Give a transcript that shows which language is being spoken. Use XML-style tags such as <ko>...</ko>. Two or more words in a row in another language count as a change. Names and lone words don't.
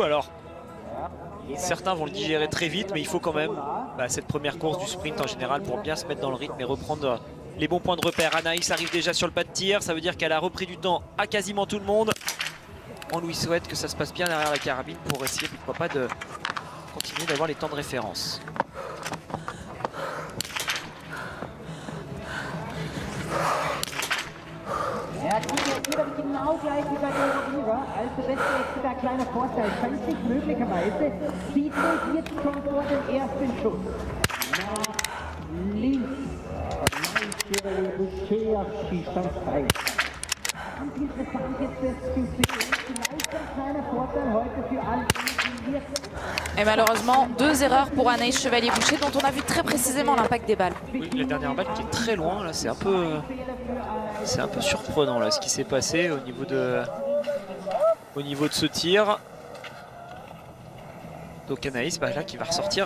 <fr>Alors certains vont le digérer très vite, mais il faut quand même cette première course du sprint en général pour bien se mettre dans le rythme et reprendre les bons points de repère. Anaïs arrive déjà sur le pas de tir, ça veut dire qu'elle a repris du temps à quasiment tout le monde. On lui souhaite que ça se passe bien derrière la carabine pour essayer, pourquoi pas, de continuer d'avoir les temps de référence.</fr> <de>Ja, die geht wieder genau gleich wie bei der Oliver. Also das ist jetzt wieder ein kleiner Vorteil. Scheint sich möglicherweise, sieht sich jetzt schon vor dem ersten Schuss. Nach links. Schießt dann frei. Und interessant jetzt das zu sehen. Vielleicht ein kleiner Vorteil heute für alle.</de> <fr>Et malheureusement, 2 erreurs pour Anaïs Chevalier-Boucher dont on a vu très précisément l'impact des balles. Oui, la dernière balle qui est très loin, là, c'est un peu surprenant là, ce qui s'est passé au niveau de ce tir. Donc Anaïs là, qui va ressortir.</fr>